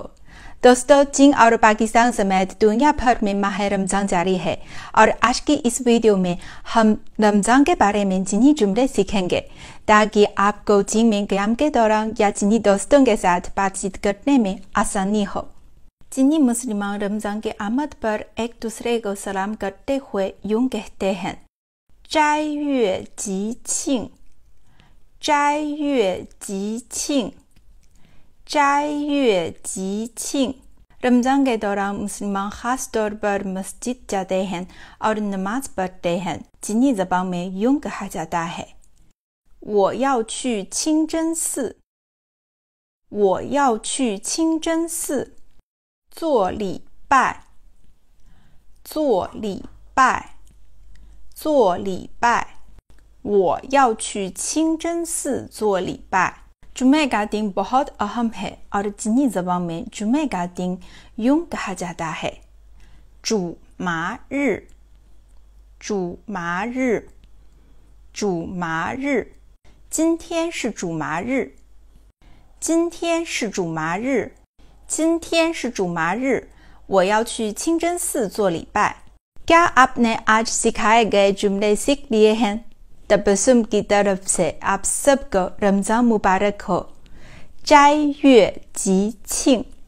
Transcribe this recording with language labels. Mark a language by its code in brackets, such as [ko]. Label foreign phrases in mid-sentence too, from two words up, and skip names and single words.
[ur] دوستو، چین اور پاکستان سمیت دنیا بھر میں ماہ رمضان جاری ہے اور آج کی اس ویڈیو میں ہم رمضان کے بارے میں چینی جملے سیکھیں گے تاکہ آپ کو چین میں قیام کے دوران یا چینی دوستوں کے ساتھ بات چیت کرنے میں آسانی ہو. چینی مسلمان رمضان کے آمد پر ایک دوسرے کو سلام کرتے ہوئے یوں کہتے ہیں, [zh] 斋月吉庆，斋月吉庆，斋月吉庆। [ur] رمضان کے دوران مسلمان خاص طور پر مسجد جاتے ہیں اور نماز پڑھتے ہیں. چینی زبان میں یوں کہا جاتا ہے, [zh] 我要去清真寺，我要去清真寺做礼拜，做礼拜。做礼拜，我要去清真寺做礼拜。 [ur] جمعے کا دن بہت اہم ہے اور چینی زبان میں جمعے کا دن یوں کہا جاتا ہے, [zh] 主麻日，主麻日，主麻日。今天是主麻日，今天是主麻日，今天是主麻日，我要去清真寺做礼拜。 [ur] کیا آپ نے آج سکھائے گئے جملے سیکھ لیے ہیں? تبسم کی طرف سے آپ سب کو رمضان مبارک ہو. [zh] 斋月吉庆।